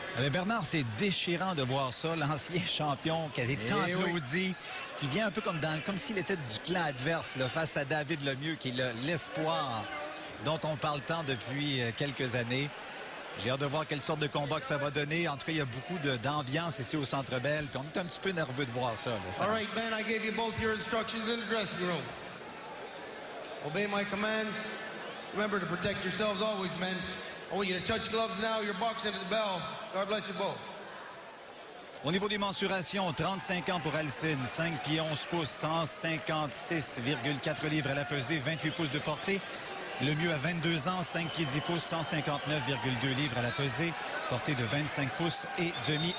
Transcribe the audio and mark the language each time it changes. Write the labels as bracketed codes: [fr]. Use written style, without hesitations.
[fr] Bernard, c'est déchirant de voir ça, l'ancien champion qui a été tant applaudi, qui vient un peu comme s'il était du clan adverse là, face à David Lemieux, qui est l'espoir dont on parle tant depuis quelques années. J'ai hâte de voir quelle sorte de combat que ça va donner. En tout cas, il y a beaucoup d'ambiance ici au Centre Bell. Puis on est un petit peu nerveux de voir ça. Là, [en] All right, Ben, I gave you both your instructions in the dressing room. Obey my commands. Remember to protect yourselves always, men. I want you to touch gloves now. You're boxing at the bell. God bless you both. [fr] Au niveau des mensurations, 35 ans pour Alcine, 5 pieds 11 pouces, 156,4 livres à la pesée, 28 pouces de portée. Le mieux à 22 ans, 5 pieds 10 pouces, 159,2 livres à la pesée, portée de 25 pouces et demi.